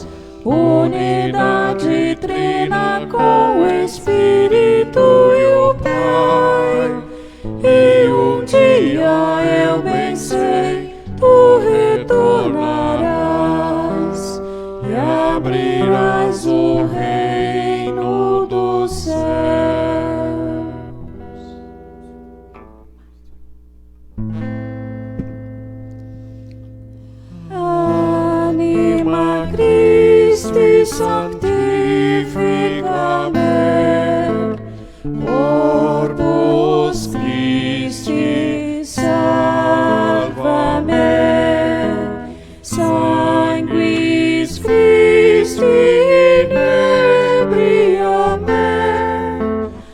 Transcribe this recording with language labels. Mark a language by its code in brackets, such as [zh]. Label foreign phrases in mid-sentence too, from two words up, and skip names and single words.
[pt] Unidade trina com o Espírito e o Pai. E um dia eu bem sei, tu retornarás e abrirás o reino dos céus. [la] Anima Christi sanctificame, Corpus Christi salvame, Sanguis Christi inebriame,